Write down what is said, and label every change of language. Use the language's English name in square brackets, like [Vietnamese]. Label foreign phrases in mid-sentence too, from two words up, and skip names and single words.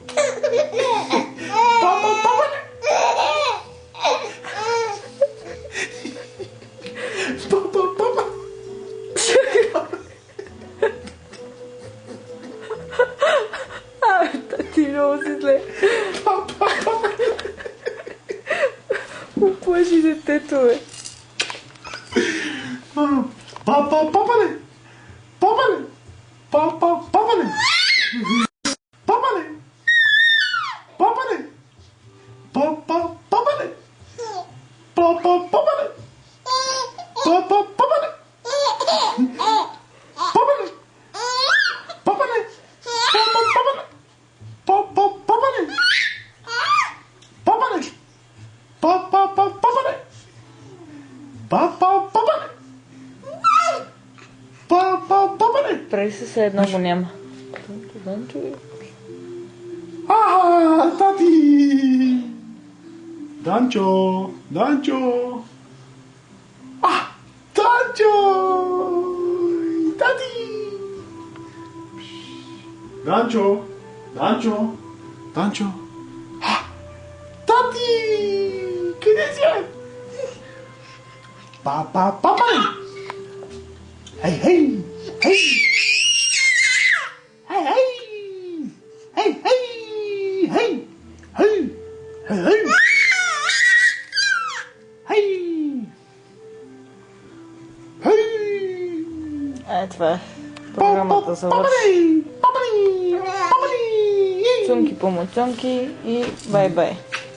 [Bulgarian] Ти много си зле. Оплаши детето, бе. Папане! Папане! Папане! Папане! Папане! Папане! Папане! Папане! Папане! Папане! Папане! Папане! Папане! Папане! Прави се все едно го няма. Тати! Данчо! Данчо! Данчо! Тати! Данчо! Данчо! Данчо! Тати! Къде си? Папане! Хей, хей! Хей! Хей, хей! Хей, хей! Хей! Хей! Хей, хей! Хей! Хей! Това е програмата за върш. Папане! Чунки по мочонки и бай-бай.